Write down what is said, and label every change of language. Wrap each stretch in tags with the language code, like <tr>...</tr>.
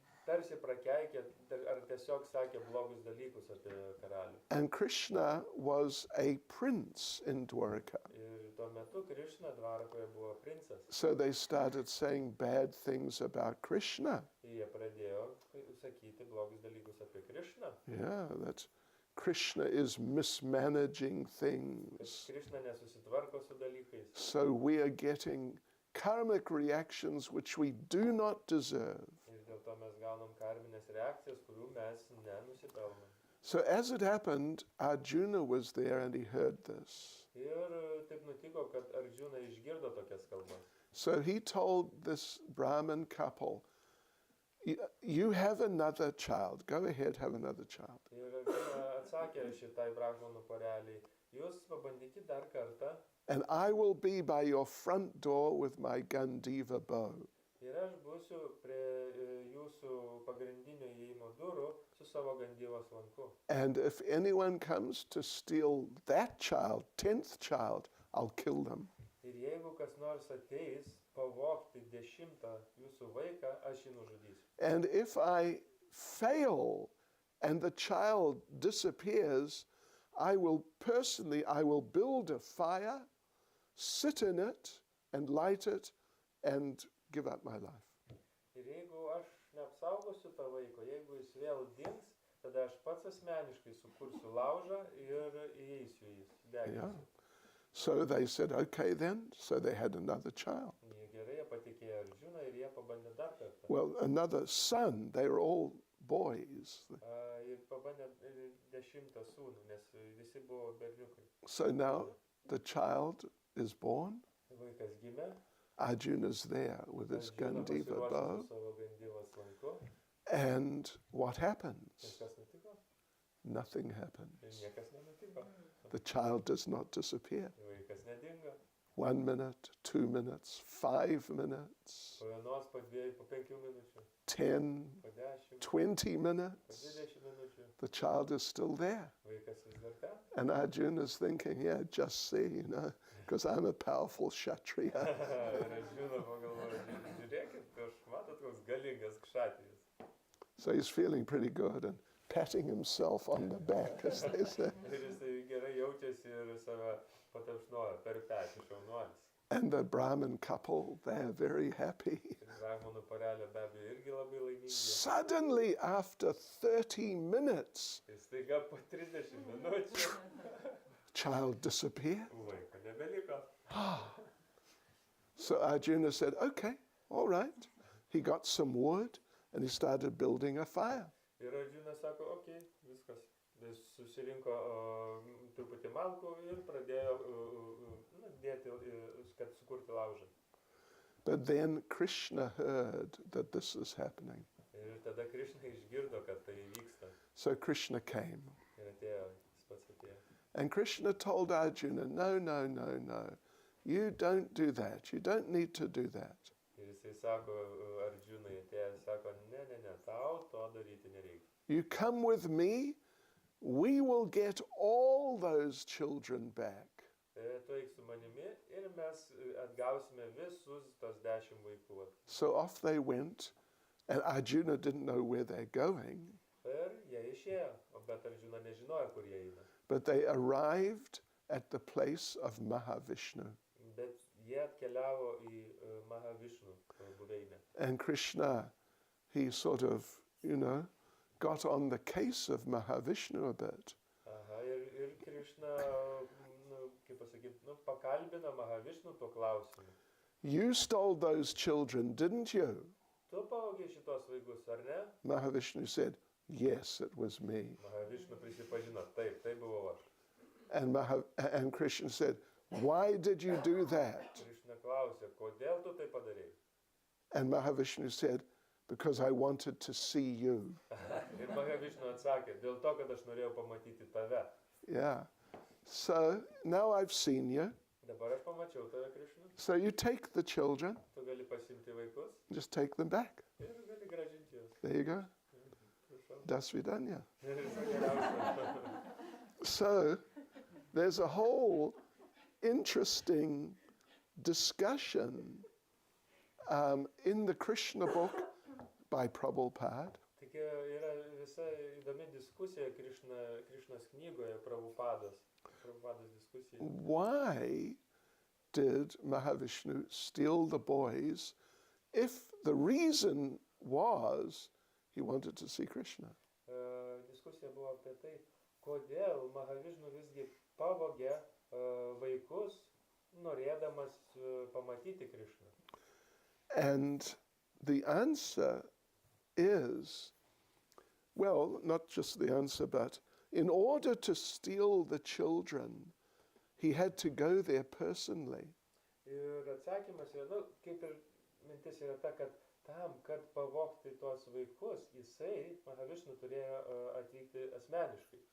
<lt>Jie tarsi prakeikė ar tiesiog sakė blogus dalykus apie karalių.</lt> <en>And Krishna was a prince in Dwaraka.</en> <lt>Ir tuo metu Krišna Dvarakoje buvo princas.</lt> <en>So they started saying bad things about Krishna.</en> <lt>Ir jie pradėjo sakyti blogus dalykus apie Krišną.</lt> <en>Yeah, that Krishna is mismanaging</en> <lt>Kad</lt> <en>things.</en> <lt>Krišna nesusitvarko su dalykais.</lt> <en>So we are getting karmic reactions which we do not deserve.</en> <lt>Ir dėl to mes gaunam karminės reakcijas, kurių mes nenusipelnom.</lt> <en>So as it happened, Arjuna was there and he heard this.</en> <lt>Ir taip nutiko, kad Arjuna išgirdo tokias kalbas.</lt> <en>So he told this Brahmin couple, you have another child. Go ahead, have another child.</en> <lt>Ir Arjuna atsakė šitai brahmanų poreliai, jūs pabandykit dar kartą.</lt> <en>And I will be by your front door with my Gandiva bow.</en> <lt>Ir aš būsiu prie jūsų pagrindinio įėjimo durų su savo Gandyvos lanku.</lt> <en>And if anyone comes to steal that child, 10th child, I'll kill them.</en> <lt>Ir jeigu kas nors ateis pavogti 10 jūsų vaiką, aš jį nužudysiu.</lt> <en>And if I fail and the child disappears, I will build a fire, sit in it and light it and give up my life.</en> <lt>Ir jeigu aš neapsaugosiu to vaiko, jeigu jis vėl dings, tada aš pats asmeniškai sukursiu laužą ir įeisiu į jis, deginsiu.</lt> <en>So they said, okay then. So they had another child.</en> <lt>Jie gerai, jie patikėjo Arjuną ir jie pabandė dar kartą.</lt> <en>Well, another son. They were all boys.</en> <lt>Ir pabandė 10 sūnų, nes visi buvo berniukai.</lt> <en>So now the child is born.</en> <lt>Vaikas gimė.</lt> <en>Arjuna's there with his</en> <lt>Arjuna</lt> <en>Gandiva</en> <lt>pasiruošė</lt> <en>bow.</en> <lt>su savo Gandyvos lanku.</lt> <en>And what</en> <lt>Ir</lt> <en>happens?</en> <lt>kas nutiko?</lt> <en>Nothing</en> <lt>Ir</lt> <en>happens.</en> <lt>niekas nenutiko.</lt> <en>The child does not disappear.</en> <lt>Vaikas nedingo.</lt> <en>1 minute, 2 minutes, 5 minutes,</en> <lt>Po vienos, po dviejų, po 5 minučių,</lt> <en>10,</en> <lt>po 10,</lt> <en>20</en> <lt>po</lt> <en>minutes.</en> <lt>20 minučių.</lt> <en>The child is still there.</en> <lt>Vaikas vis dar ten.</lt> <en>And Arjuna's thinking, yeah, just see, because I'm a powerful Kshatriya.</en> <lt>Ir aš žinau, pagalvoju, žiūrėkit, aš matot, koks galingas kšatrijus.</lt> <en>So he's feeling pretty good and patting himself on the back, as they say.</en> <lt>Ir jisai gerai jaučiasi ir save patapšnoja per petį šaunuolis.</lt> <en>And the Brahmin couple, they're very happy.</en> <lt>Ir brahmanų porelė be abejo irgi labai laimingi.</lt> <en>Suddenly, after 30 minutes,</en> <lt>Ir staiga po 30 minučių</lt> <en>child disappeared.</en> <lt>vaiko nebeliko.</lt> <en>So Arjuna said, okay, all right. He got some wood and he started building a fire.</en> <lt>Ir Arjuna sako, okei, viskas. Jis susirinko truputį malkų ir pradėjo dėti, kad sukurti laužą.</lt> <en>But then Krishna heard that this is happening.</en> <lt>Ir tada Krišna išgirdo, kad tai vyksta.</lt> <en>So Krishna came.</en> <lt>Ir atėjo, jis pats atėjo.</lt> <en>And Krishna told Arjuna, no, no, no, no. You don't do that. You don't need to do that.</en> <lt>Ir jisai sako Arjunai, atėjęs, sako, ne, tau to daryti nereikia.</lt> <en>You come with me, we will get all those children back.</en> <lt>Tu eik su manimi ir mes atgausime visus tos 10 vaikų.</lt> <en>So off they went, and Arjuna didn't know where they're going,</en> <lt>Ir jie išėjo, bet Arjuna nežinojo, kur jie eina.</lt> <en>but they arrived at the place of Mahavishnu.</en> <lt>Bet jie atkeliavo į Mahavishnu buveinę.</lt> <en>And Krishna, he sort of, got on the case of Mahavishnu a bit.</en> <lt>Aha, ir Krišna, kaip pasakyti, pakalbino Mahavishnu tuo klausimu.</lt> <en>You stole those children, didn't you?</en> <lt>Tu pavogei šitos vaikus, ar ne?</lt> <en>Mahavishnu said, yes, it was me.</en> <lt>Mahavishnu prisipažino, taip, tai buvau aš.</lt> <en>And Krishna said, why did you do that?</en> <lt>Krišna klausė, kodėl tu tai padarei?</lt> <en>And Mahavishnu said, because I wanted to see you.</en> <lt>Ir Mahavishnu atsakė, dėl to, kad aš norėjau pamatyti tave.</lt> <en>Yeah. So now I've seen you.</en> <lt>Dabar aš pamačiau tave, Krišna.</lt> <en>So you take the children,</en> <lt>Tu gali pasimti vaikus</lt> <en>just take them back.</en> <lt>ir gali gražinti juos.</lt> <en>There you go.</en> <lt>Prašau.</lt> <ru>Das vidanya.</ru> <lt>Ir viso geriausio.</lt> <en>So there's a whole interesting discussion in the Krishna book by Prabhupada.</en> <lt>Tik yra visa įdomi diskusija Krišnos knygoje, Prabhupados diskusija.</lt> <en>Why did Mahavishnu steal the boys if the reason was he wanted to see Krishna.</en> <lt>Diskusija buvo apie tai, kodėl Mahavishnu visgi pavogė vaikus, norėdamas pamatyti Krishną.</lt> <en>And the answer is, well, not just the answer, but in order to steal the children, he had to go there personally.</en> <lt>Ir atsakymas yra, kaip ir mintis yra ta, kad tam, kad pavogti tuos vaikus, jisai, Mahavishnu, turėjo atvykti asmeniškai.</lt>